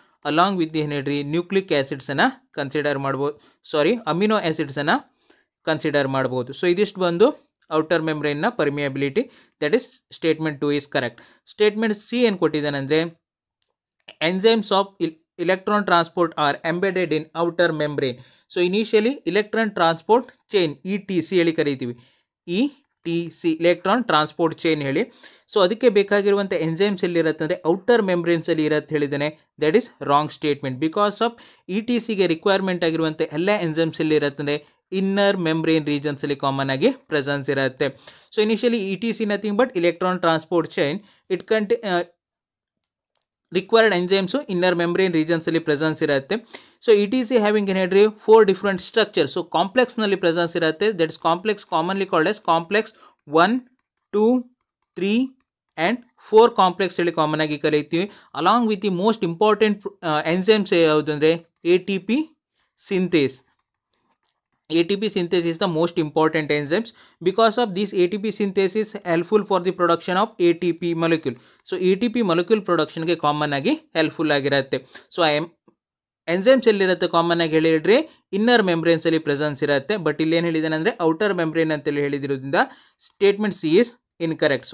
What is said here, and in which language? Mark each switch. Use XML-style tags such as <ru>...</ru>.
<kn>Along with ಏನು ಹೇಳ್ರಿ nucleic ಆ್ಯಸಿಡ್ಸನ್ನು consider ಮಾಡ್ಬೋದು, ಅಮಿನೋ ಆ್ಯಸಿಡ್ಸನ್ನು ಕನ್ಸಿಡರ್ ಮಾಡ್ಬೋದು. ಸೊ ಇದಿಷ್ಟು ಬಂದು outer ಮೆಂಬ್ರೇನ್ನ permeability.</kn> <en>That is statement 2 is correct.</en> <kn>Statement C ಏನು ಕೊಟ್ಟಿದ್ದಾನೆ ಅಂದರೆ enzymes of</kn> <en>electron transport are embedded in outer membrane. So initially electron transport chain ETC</en> <kn>ಹೇಳಿ ಕರೀತೀವಿ.</kn> <en>ETC electron transport chain ಹೇಳಿ.</en> <kn>So ಅದಕ್ಕೆ ಬೇಕಾಗಿರುವಂಥ ಎಂಜೈಮ್ಸ್ ಎಲ್ಲಿರುತ್ತೆ ಅಂದರೆ ಔಟರ್ ಮೆಂಬ್ರೇನ್ಸ್ ಅಲ್ಲಿ ಇರುತ್ತೆ ಹೇಳಿದ್ದಾನೆ.</kn> <en>That is wrong statement.</en> <kn>Because of ETCಗೆ requirement ಆಗಿರುವಂಥ ಎಲ್ಲ ಎಂಜೈಮ್ಸ್ ಎಲ್ಲಿ ಇರುತ್ತೆ ಅಂದರೆ ಇನ್ನರ್ ಮೆಂಬ್ರೇನ್ ರೀಜನ್ಸ್ ಅಲ್ಲಿ ಕಾಮನ್ ಆಗಿ ಪ್ರೆಸೆನ್ಸ್ ಇರುತ್ತೆ.</kn> <en>So initially ETC nothing but electron transport chain. It required enzymes inner membrane regions</en> <kn>ಅಲ್ಲಿ ಪ್ರೆಸೆನ್ಸ್ ಇರುತ್ತೆ. ಸೊ ETC ಹ್ಯಾವಿಂಗ್ ಏನ್ ಹೇಳ್ರಿ 4 ಡಿಫ್ರೆಂಟ್ ಸ್ಟ್ರಕ್ಚರ್. ಸೊ ಕಾಂಪ್ಲೆಕ್ಸ್ನಲ್ಲಿ ಪ್ರೆಸೆನ್ಸ್ ಇರುತ್ತೆ.</kn> <en>that is complex commonly called as complex 1, 2, 3 and 4 complex</en> <kn>ಹೇಳಿ common ಆಗಿ ಕರೀತೀವಿ.</kn> <en>Along with the most important enzymes ಯಾವುದು ಅಂದರೆ ATP synthase. ATP synthase is the most important enzymes. Because of this ATP synthase is helpful for the production of ATP molecule.</en> <kn>So ATP molecule production ಗೆ common ಆಗಿ helpful ಆಗಿರುತ್ತೆ. So enzymes ಎಲ್ಲಿರುತ್ತೆ common ಆಗಿ ಹೇಳಿದ್ರಿ inner membranes ಅಲ್ಲಿ presence ಇರುತ್ತೆ. But ಇಲ್ಲಿ ಏನು ಹೇಳಿದಾನೆ ಅಂದರೆ ಔಟರ್ ಮೆಂಬ್ರೇನ್ ಅಂತೇಳಿ ಹೇಳಿದಿರೋದ್ರಿಂದ</kn> <en>Statement C is incorrect.</en>